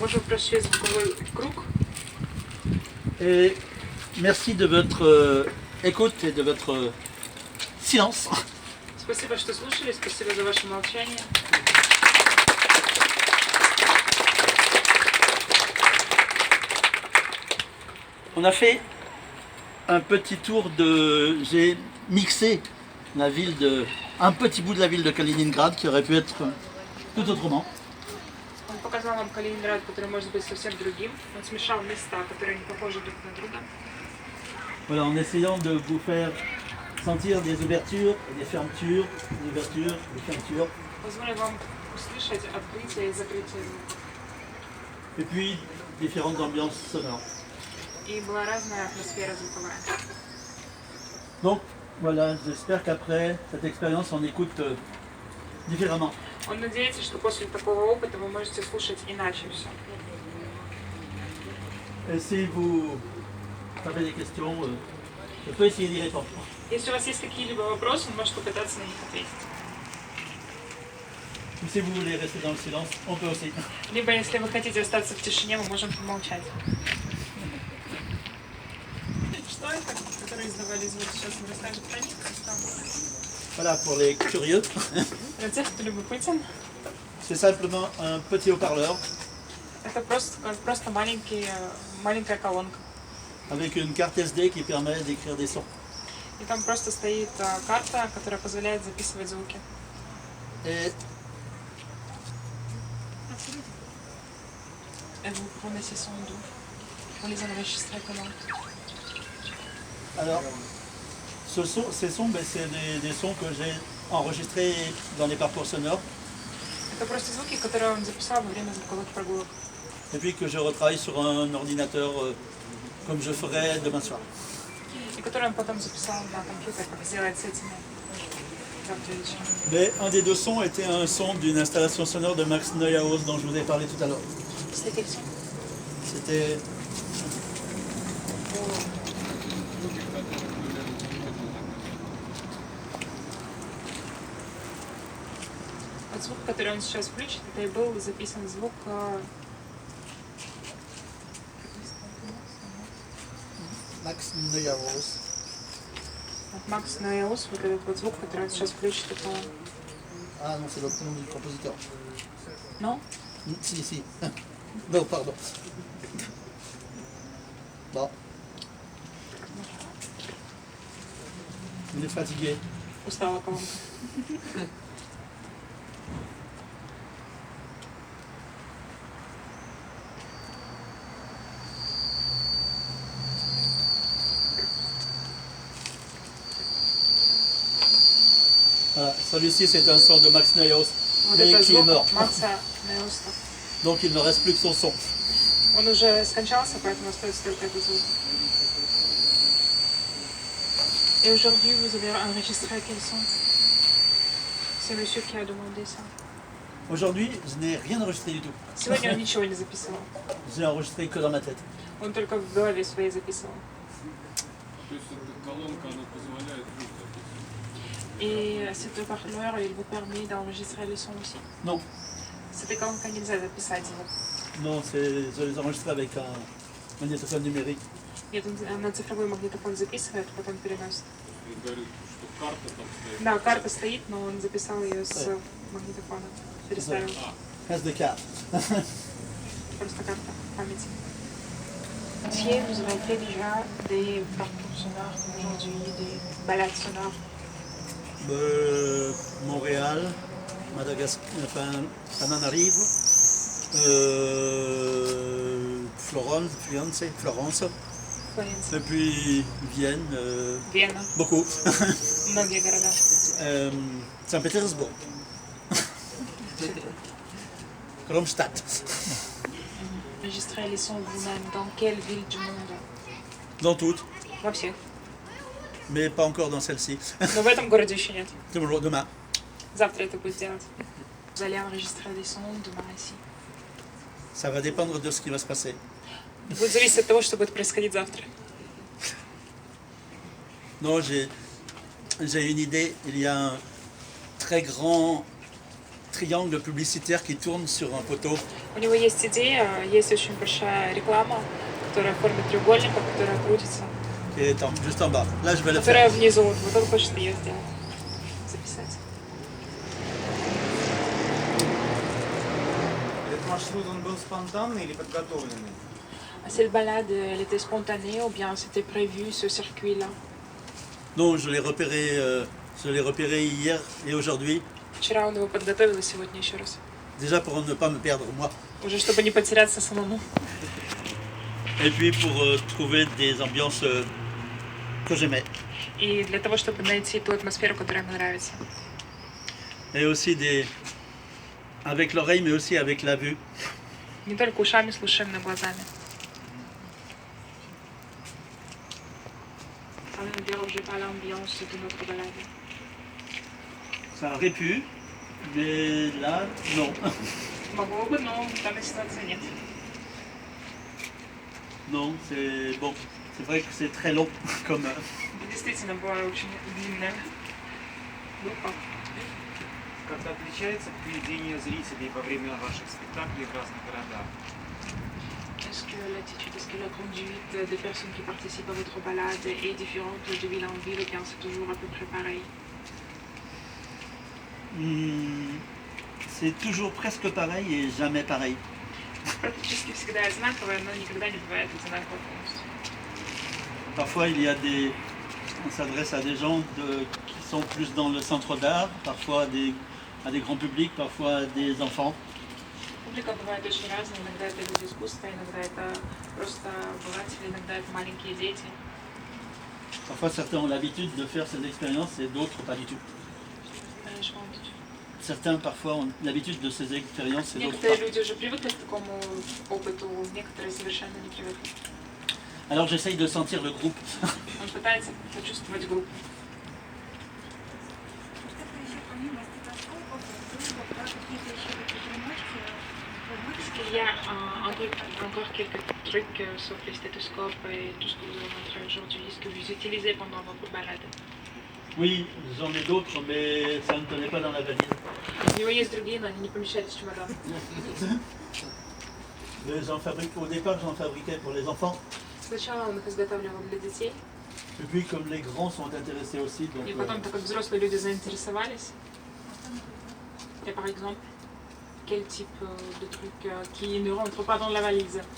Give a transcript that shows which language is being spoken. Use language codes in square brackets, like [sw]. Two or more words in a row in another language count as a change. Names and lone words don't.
[ru] прощаюсь звуковой круг. [fr] Et merci de votre écoute et de votre silence. [ru] Спасибо, что слушали, спасибо за ваше молчание. [fr] On a fait un petit tour de... J'ai mixé la ville de... un petit bout de la ville de Kaliningrad qui aurait pu être tout autrement. [ru] Он показал нам Калининград, который может быть совсем другим. Он смешал места, которые не похожи друг на друга. [fr] Voilà, en essayant de vous faire sentir des ouvertures et des fermetures, des ouvertures, des fermetures. [ru] Позволю вам услышать открытие и закрытие звука. [fr] Et puis différentes ambiances sonores. [ru] И была разная атмосфера звуковая. [fr] Donc voilà, j'espère qu'après cette expérience on écoute différemment. [ru] Он надеется, что после такого опыта вы можете слушать иначе все. [fr] Et si vous avez des questions, je peux essayer d'y répondre. [ru] Если у вас есть какие-либо вопросы, он может попытаться на них ответить. [fr] Ou si vous voulez rester dans le silence, on peut aussi. [ru] Либо, если вы хотите остаться в тишине, мы можем помолчать. Что это, которые издавали звук? Сейчас он расскажет про них. [fr] Voilà, pour les curieux, [ru] Для тех, кто любопытен, [fr] c'est simplement un petit haut-parleur [ru] это просто маленькая колонка. [fr] avec une carte SD qui permet d'écrire des sons. [ru] И там просто стоит карта, которая позволяет записывать звуки. [fr] Et Et vous prenez ces sons d'où? Vous les enregistrez comment? alors, ces sons, ben, c'est des sons que j'ai enregistrés dans les parcours sonores [ru] Это просто звуки, которые он записал во время звуковых прогулок. [fr] et puis que je retravaille sur un ordinateur comme je ferai demain soir. [ru] И которые он потом записал на компьютер, как сделать с этими завтра вечером. [fr] Mais un des deux sons était un son d'une installation sonore de Max Neuhaus dont je vous ai parlé tout à l'heure. C'était quel son? C'était [ru] Вот звук, который он сейчас включит, это и был записан звук Max Neuhaus. от Макс Neuhaus, вот этот вот звук, который он сейчас включит, это... [fr] Ah non, c'est l'autre nom du compositeur. Non? Si, si. Non, pardon. Bon. Il est fatigué. [ru] Устала колонка. [fr] Voilà, celui-ci c'est un son de Max Neuhaus, [ru] Вот [fr] mais [ru] это [fr] qui est [ru] звук [fr] mort. [ru] Макса Neuhausa. [fr] Donc il ne reste plus que son son. [ru] Он уже скончался, поэтому остается только этот звук. [fr] Et aujourd'hui, vous avez enregistré quel son? C'est monsieur qui a demandé ça. Aujourd'hui, je n'ai rien enregistré du tout. [ru] Сегодня он ничего не записывал. [fr] J'ai enregistré que dans ma tête. [ru] Он только в голове своей записывал. То есть эта колонка, она позволяет звук записывать? [fr] Et cet haut-parleur, il vous permet d'enregistrer les sons aussi. Non, [ru] С этой колонкой нельзя записать звук. [fr] non, je les enregistre avec un magnétophone numérique. [ru] Нет, он на цифровой магнитофон записывает, потом переносит. Он говорит, что карта там стоит. Да, карта стоит, но он записал ее с магнитофона. Переставил. SD4. Просто карта памяти. [fr] Monsieur, vous avez fait déjà des parcours sonores aujourd'hui, des balades sonores. Montréal, Madagascar, enfin, Antananarivo, Florence, [ru] Флоренция. [fr] et puis Vienne, [ru] Вена. [fr] beaucoup. [ru] Многие города. [fr] Saint-Pétersbourg. Kronstadt. Enregistrer les sons vous-même dans quelle ville du monde? Dans toutes, [ru] Во всех. [fr] mais pas encore dans celle-ci. [ru] Но в этом городе еще нет. [fr] Demain. [ru] Завтра это будет делать. [fr] Vous allez enregistrer des sons demain ici. Ça va dépendre de ce qui va se passer. [ru] Будет зависеть от того, что будет происходить завтра. [fr] Non, j'ai une idée. Il y a un très grand triangle publicitaire qui tourne sur un poteau. [ru] У него есть идея, есть очень большая реклама, которая в форме треугольника, которая крутится, [fr] qui est juste en bas. Là, je vais le [ru] которая [fr] faire. [ru] внизу. Вот он хочет ее сделать, записать. Этот маршрут, он был спонтанный или подготовленный? [fr] Cette balade, elle était spontanée ou bien c'était prévu ce circuit-là? Non, je l'ai repéré hier et aujourd'hui, [ru] Вчера он его подготовил и сегодня еще раз. [fr] déjà pour ne pas me perdre moi, [ru] Уже чтобы не потеряться самому. [fr] et puis pour trouver des ambiances que j'aimais, [ru] И для того, чтобы найти ту атмосферу, которая мне нравится. [fr] et aussi avec l'oreille, mais aussi avec la vue. [ru] Не только ушами слушаем, но и глазами. [fr] Ça ne dérange pas l'ambiance de notre balade. Ça aurait pu, mais là, non. [ru] Могло бы, но в данной ситуации нет. [fr] Non, c'est bon. C'est vrai que c'est très long comme. [ru] Действительно, была очень длинная группа. Как-то отличается поведение зрителей во время ваших спектаклей в разных городах? [fr] Est-ce que l'attitude, est-ce que la conduite des personnes qui participent à votre balade est différente de ville en ville ou bien c'est toujours à peu près pareil? C'est toujours presque pareil et jamais pareil. [ru] Практически всегда одинаковое, но никогда не бывает одинаково полностью. [fr] Parfois, on s'adresse à des gens qui sont plus dans le centre d'art, parfois à des grands publics, parfois à des enfants. [ru] Публика бывает очень разная, иногда это люди искусства, иногда это просто обыватели, иногда это маленькие дети. [fr] Parfois, certains ont l'habitude de faire ces expériences et d'autres pas du tout. Je pense. Certains, parfois, ont l'habitude de ces expériences et d'autres [ru] Некоторые [fr] pas. [ru] люди уже привыкли к такому опыту, некоторые совершенно не привыкли. [fr] Alors, j'essaye de sentir le groupe. [ru] Он пытается почувствовать группу. [fr] Est-ce qu'il y a encore quelques trucs sauf les stéthoscopes et tout ce que vous avez montré aujourd'hui, ce que vous utilisez pendant votre balade? Oui, j'en ai d'autres, mais ça ne tenait pas dans la valise. [ru] У него есть другие, но они не помещались в чемодан. [fr] Mais au départ, j'en fabriquais pour les enfants. [ru] Сначала он их изготавливал для детей, [fr] Et puis, comme les grands sont intéressés aussi, donc, [ru] и потом, так как взрослые люди заинтересовались, [fr] et par exemple, quel type de trucs qui ne rentrent pas dans la valise?